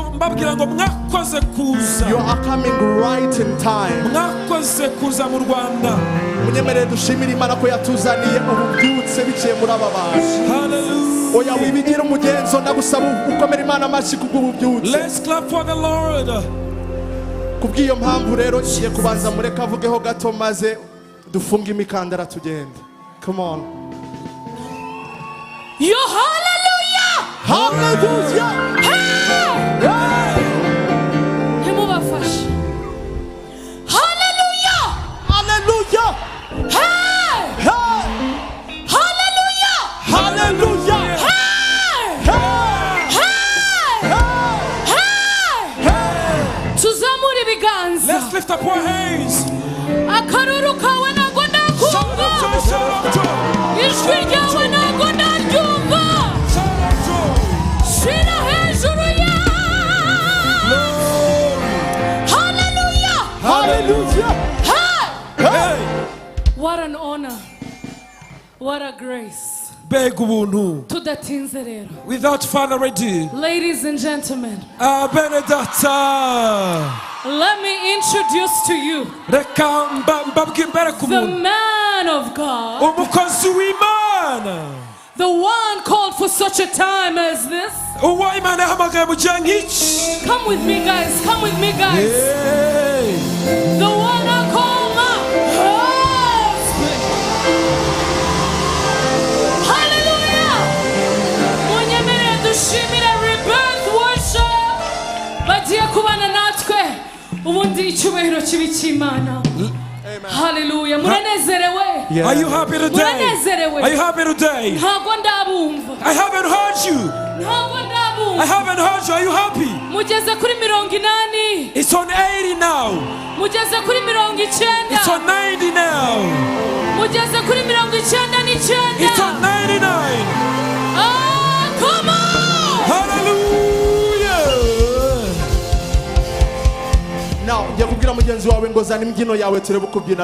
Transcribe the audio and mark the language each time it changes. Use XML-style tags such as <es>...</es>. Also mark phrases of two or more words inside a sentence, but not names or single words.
<en>You are coming right in time. Let's clap for the Lord.</en> <rw>Kubw'iyo mpamvu rero ngiye kubanza mureka avugeho gato maze dufunge imikandara tugende.</rw> <en>Come on. Yo, hallelujah. Hallelujah.</en> <rw>Himubafashe.</rw> <en>Hallelujah. Hallelujah. Hey. Hey. Hallelujah. Hallelujah. Let's lift up our hands.</en> <rw>Akaruru kawe nago ndakumva. Ijwi ryawe nago ndaryumva. Shira hejuru ya. Hallelujah. Hallelujah.</rw> <en>Hey. What an honor. What a grace. Without further ado, ladies and gentlemen, Benedetta, let me introduce to you the man of God, the one called for such a time as this. Come with me, guys. Come with me, guys. Hey. The one I call my husband. Hallelujah.</en> <rw>Munyemere dushimire Rebirth Worship. Bagiye kubana natwe ubundi icyubahiro kibi cy'Imana. Hallelujah. Muranezerewe.</rw> <en>Are you happy today? Are you happy today?</en> <rw>Ntago ndabumva.</rw> <en>I haven't heard you.</en> <rw>Ntago ndabumva.</rw> <en>I haven't heard you. Are you happy?</en> <rw>Mugeze kuri 80.</rw> <en>It's on 80 now.</en> <rw>Mugeze kuri 90.</rw> <en>It's on 90 now.</en> <rw>ugeze kuri 99.</rw> <en>It's at 99. Oh, come on! Hallelujah! Now,</en> <rw>njya kubwira mugenzi wawe ngo zana imbyino yawe turebe kubyina.</rw>